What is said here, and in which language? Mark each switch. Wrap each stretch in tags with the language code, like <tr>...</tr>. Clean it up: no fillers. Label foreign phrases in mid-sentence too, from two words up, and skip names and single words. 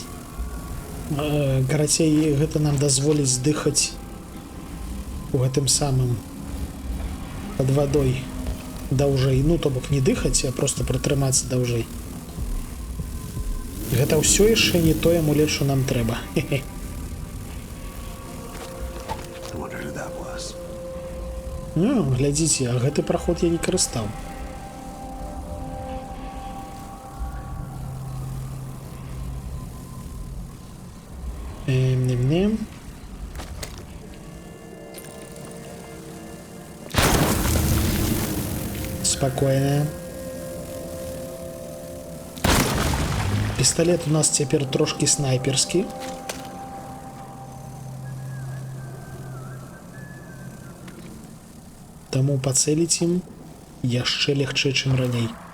<be>Карацей, гэта нам дазволіць здыхаць у гэтым самым пад вадой даўжэй. Ну, то бок не дыхаць, а проста прытрымацца даўжэй. Гэта ўсё яшчэ не тое амулет, што нам трэба. Хе-хе. Ну, глядзіце, а гэты праход я не карыстаў. Нем-нем.</be> <ru>Спокойно.</ru> <be>Пісталет у нас цяпер трошкі снайперскі. Таму пацэліць ім яшчэ лягчэй, чым раней.</be>